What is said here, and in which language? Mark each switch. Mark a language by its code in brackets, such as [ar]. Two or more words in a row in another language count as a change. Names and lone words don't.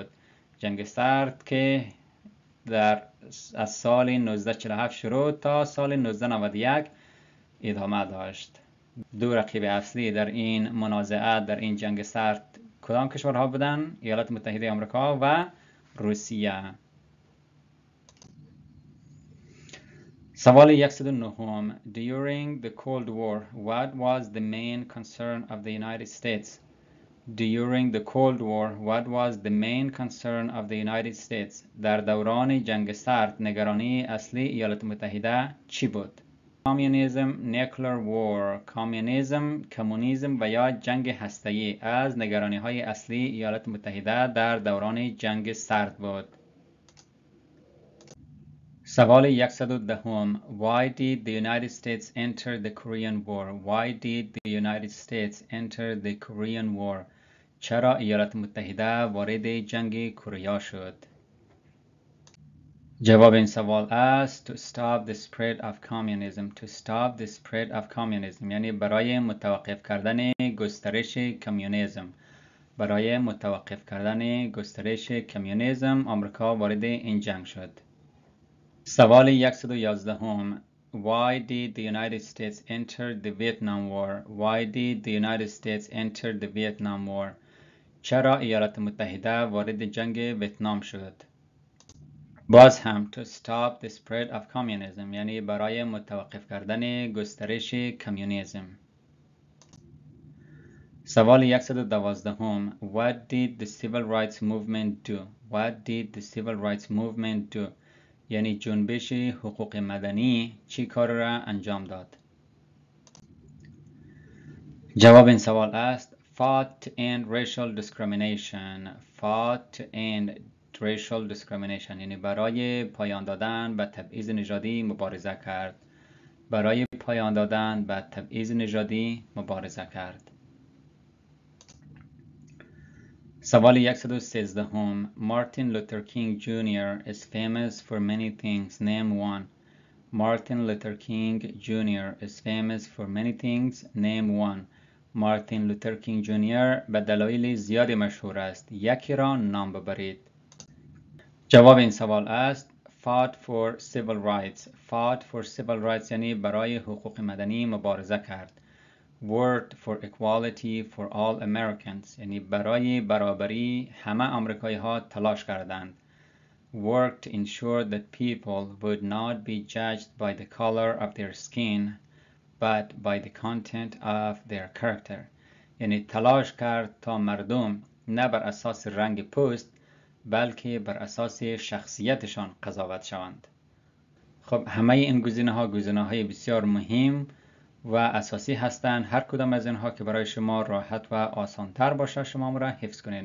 [fa] جنگ سرد که از سال 1947 شروع تا سال 1991 ادامه داشت. دو رقیب اصلی در این منازعه در این جنگ سرد کدام کشورها بودن؟ ایالات متحده آمریکا و روسیه. سوال 109. [en] During the Cold War, what was the main concern of the United States? During the Cold War, what was the main concern of the United States? [fa] در دوران جنگ سرد نگرانی اصلی ایالات متحده چی بود؟ کامونیسم، [en] nuclear war, [fa] کمونیسم و یا جنگ هسته‌ای از نگرانی‌های اصلی ایالات متحده در دوران جنگ سرد بود. سوال 110. [en] Why did the United States enter the Korean War? Why did the United States enter the Korean War? [fa] چرا ایالات متحده وارد جنگ کره شد؟ جواب این سوال است [en] to stop the spread of communism. To stop the spread of communism [fa] یعنی برای متوقف کردن گسترش کمونیسم. برای متوقف کردن گسترش کمونیسم آمریکا وارد این جنگ شد. سوال 111. [en] Why did the United States enter the Vietnam War? Why did the United States enter the Vietnam War? [fa] چرا ایالات متحده وارد جنگ ویتنام شد؟ باز هم [en] to stop the spread of communism [fa] یعنی برای متوقف کردن گسترش کمونیسم. سوال 112. [en] What did the civil rights movement do? What did the civil rights movement do? [fa] یعنی جنبش حقوق مدنی چی کار را انجام داد؟ جواب این سوال است [en] fought to end racial discrimination. Fought to end racial discrimination [fa] یعنی برای پایان دادن به تبعیض نژادی مبارزه کرد. برای پایان دادن به تبعیض نژادی مبارزه کرد. سوال 113. [en] Martin Luther King Jr. is famous for many things. Name one. Martin Luther King Jr. is famous for many things. Name one. [fa] مارتین لوتر کینگ جونیور به دلایل زیادی مشهور است. یکی را نام ببرید. جواب این سوال است [en] fought for civil rights. Fought for civil rights [fa] یعنی برای حقوق مدنی مبارزه کرد. [en] Worked for equality for all Americans [fa] یعنی برای برابری همه آمریکایی ها تلاش کردند. [en] Worked to ensure that people would not be judged by the color of their skin but by the content of their character [fa] یعنی تلاش کرد تا مردم نه بر اساس رنگ پوست بلکه بر اساس شخصیتشان قضاوت شوند. خب همه این گزینه‌های بسیار مهم و اساسی هستند. هر کدام از اینها که برای شما راحت و آسان‌تر باشه شما را حفظ کنین.